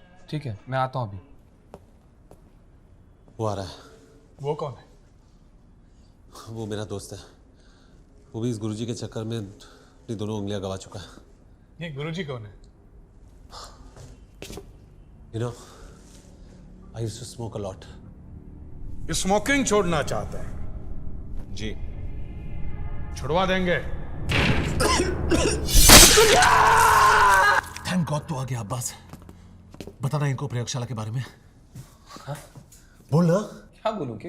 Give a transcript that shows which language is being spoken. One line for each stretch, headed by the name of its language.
Hindi: ठीक है, मैं आता हूँ अभी। वो आ रहा है। वो कौन है? वो मेरा दोस्त है। वो भी इस गुरुजी के चक्कर में अपनी दोनों उंगलियां गवा चुका है। ये गुरुजी कौन है?
English: You know, I used to smoke a lot.
Hindi: Smoking छोड़ना चाहते हैं? जी। छुड़वा देंगे। थैंक गॉड तू आ गया अब्बास। बताना इनको प्रयोगशाला के बारे में। हाँ? बोल ना। क्या बोलूं के?